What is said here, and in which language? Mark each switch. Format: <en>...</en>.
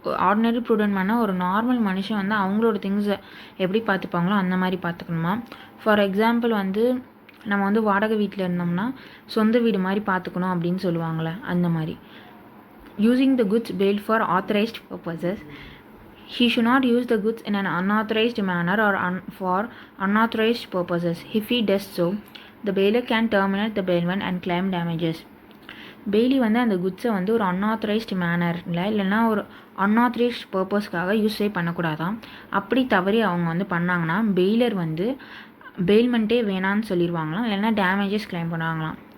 <ta>Ordinary prudent மேனாக ஒரு normal மனுஷன் வந்து அவங்களோட திங்ஸை எப்படி பார்த்துப்பாங்களோ அந்த மாதிரி பார்த்துக்கணுமா. ஃபார் எக்ஸாம்பிள் வந்து நம்ம வந்து வாடகை வீட்டில் இருந்தோம்னா சொந்த வீடு மாதிரி பார்த்துக்கணும் அப்படின்னு சொல்லுவாங்களே அந்த மாதிரி.</ta> <en>Using the goods bailed for authorized purposes. He should not use the goods in an unauthorized manner or for unauthorized purposes. If he does so, the bailor can terminate the bailment and claim damages.</en> <ta>Bailey வந்து அந்த குட்ஸை வந்து ஒரு unauthorised மேனரில் இல்லைன்னா ஒரு unauthorised பர்பஸ்க்காக யூஸே பண்ணக்கூடாதான். அப்படி தவறி அவங்க வந்து பண்ணாங்கன்னா பெய்லர் வந்து பெயில்மெண்ட்டே வேணான்னு சொல்லிடுவாங்களாம், இல்லைன்னா டேமேஜஸ் கிளைம் பண்ணுவாங்களாம்.</ta>